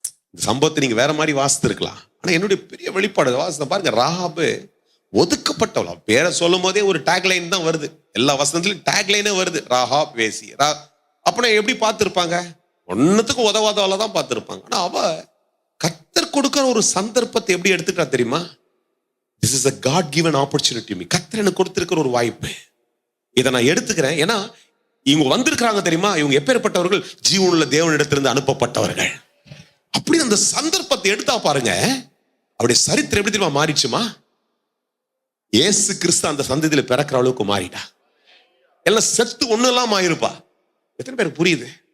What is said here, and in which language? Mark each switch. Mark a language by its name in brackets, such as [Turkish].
[Tamil] இந்த சம்பவத்தை நீங்க வேற மாதிரி வாசித்திருக்கலாம். ஆனா என்னுடைய பெரிய வெளிப்பாடு வாசத்தை பாருங்க. ராகாபு ஒதுக்கப்பட்டவளா. பேரை சொல்லும் போதே ஒரு டேக்லைன் தான் வருது. எல்லா வசனத்திலும் டேக்லைனே வருது, ராகாப் வேசி. அப்படின்னா எப்படி பார்த்திருப்பாங்க? ஒன்னுத்துக்கும் உதவாதவளை தான் பார்த்திருப்பாங்க. ஆனா அவ கர்த்தர் கொடுக்கிற ஒரு சந்தர்ப்பத்தை எப்படி எடுத்துட்டா தெரியுமா? [English] This is a God given opportunity me. [Tamil] கர்த்தர் எனக்கு கொடுத்திருக்கிற ஒரு வாய்ப்பு, இதை நான் எடுத்துக்கிறேன். ஏன்னா இவங்க வந்திருக்கிறாங்க தெரியுமா, இவங்க எப்பேற்பட்டவர்கள்? ஜீவனுள்ள தேவனிடத்திலிருந்து அனுப்பப்பட்டவர்கள். அப்படி அந்த சந்தர்ப்பத்தை எடுத்தா பாருங்க, அவருடைய சரித்திரம் எப்படி தெரியுமா மாறிச்சுமா? இயேசு கிறிஸ்து அந்த சந்ததியில பிறக்கிற அளவுக்கு மாறிட்டா. எல்லாம் செத்து ஒண்ணு எல்லாம் ஆயிருப்பா. எத்தனை பேருக்கு புரியுது?